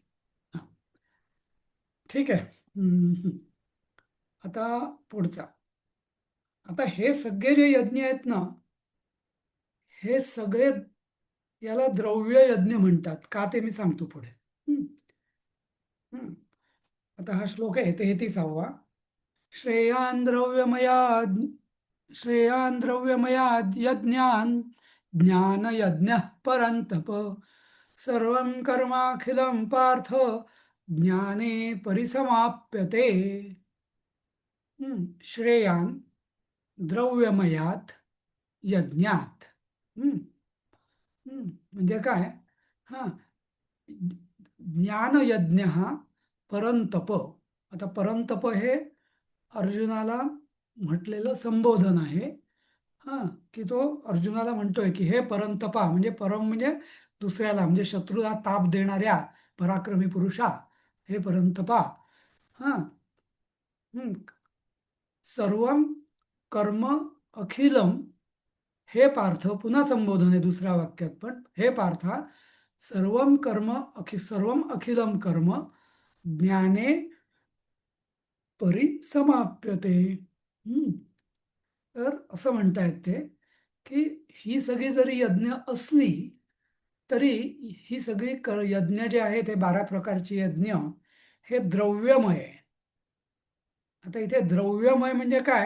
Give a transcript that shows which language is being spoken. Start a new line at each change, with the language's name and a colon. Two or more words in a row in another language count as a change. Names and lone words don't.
Marathi: नाही. हां, ठीक आहे. हम्म, हम्म. आता पुढचा. आता हे सगळे जे यज्ञ आहेत ना, हे सगळे याला द्रव्य यज्ञ म्हणतात. का ते मी सांगतो पुढे. हम्म, हम्म. आता हा श्लोक आहे 33वा.
Sanskrit: श्रेयान् द्रव्यमयाद् श्रेयान् द्रव्यमयाद् यज्ञान् ज्ञानयज्ञः परन्तप सर्वं कर्माखिलं पार्थ ज्ञाने परिसमाप्यते. श्रेयान् द्रव्यमयात यज्ञात.
Marathi: हम्म, म्हणजे काय? हा, ज्ञानयज्ञ हा परंतप. आता परंतप हे अर्जुनाला म्हटलेलं संबोधन आहे. हा, की तो अर्जुनाला म्हणतोय की हे परंतपा, म्हणजे परम म्हणजे दुसऱ्याला, म्हणजे शत्रूला ताप देणाऱ्या पराक्रमी पुरुषा, हे परंतपा. हा,
Sanskrit: सर्वम कर्म अखिलम,
Marathi: हे पार्थ, पुन्हा संबोधन आहे दुसऱ्या वाक्यात पण, हे पार्था
Sanskrit: सर्वम कर्म सर्वम अखिलम कर्म ज्ञाने परिसमाप्यते. हम्म.
Marathi: तर असं म्हणतायत ते की ही सगळी जरी यज्ञ असली तरी ही सगळी यज्ञ जे आहे ते 12 प्रकारची यज्ञ हे द्रव्यमय आहे. आता इथे द्रव्यमय म्हणजे काय?